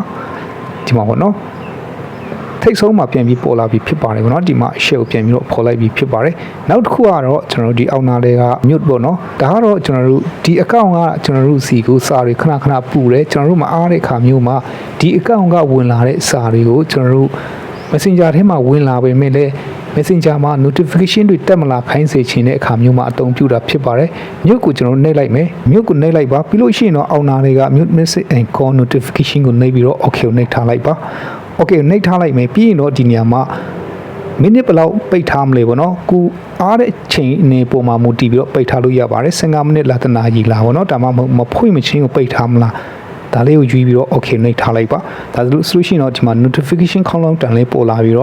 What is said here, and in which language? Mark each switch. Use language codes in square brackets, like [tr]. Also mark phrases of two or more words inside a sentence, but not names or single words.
[my] ဒီမှာပေါ့နော်ထိတ်ဆုံးမှာပြန်ပြီးပေါ်လာပြီးဖြစ်ပါတယ်ပေါ့နော်ဒီမှာအရှက်ကိုပြန်ပြီးတော့ပေါ်လိုက်ပြီးဖြစ်ပါတယ်နောက်တစ်ခုကတော့ကျွန်တော်တို့ဒီအောက်နာလေးက mute ပေါ့နော်ဒါကတော့ကျွန်တော်တို့ဒီအကောင့်ကကျွန်တော်တို့စီကိုစာတွေခဏခဏပူတယ်ကျွန်တော်တို့မအားတဲ့အခါမျိုးမှာဒီအကောင့်ကဝင်လာတဲ့စာတွေကိုကျွန်တော်တို့ Messenger ထဲမှာဝင်လာပေမဲ့လည်းMessenger မှာ notification တွေတက်မလာခိုင်းစေချင်တဲ့အခါမျိုးမှာအသုံးပြုတာဖြစ်ပါတယ်။ mute ကိုကျွန်တော်နှိပ်လိုက်မယ်။ mute ကိုနှိပ်လိုက်ပါပြီးလို့ရှိရင်တော့အောက်နာတွေက mute [en] message and call notification [my] ကိုနှိပ်ပြီးတော့ okay ကိုနှိပ်ထားလိုက်ပါ။ okay နှိပ်ထားလိုက်မယ်ပြီးရင်တော့ဒီနေရာမှာမိနစ်ဘယ်လောက်ပိတ်ထားမလဲပေါ့နော်။ကိုအားတဲ့ချိန်အနေပေါ်မှာမူတည်ပြီးတော့ပိတ်ထားလို့ရပါတယ်။15မိနစ်လားတနာကြီးလားပေါ့နော်။ဒါမှမဖွင့်မချင်းကိုပိတ်ထားမလား။ဒါလေးကိုယူပြီးတော့ okay နှိပ်ထားလိုက်ပါဒါဆိုလို့ရှိရင်တော့ဒီမှာ notification ခေါင်းလောင်းတန်လေးပေါ်လာပြီး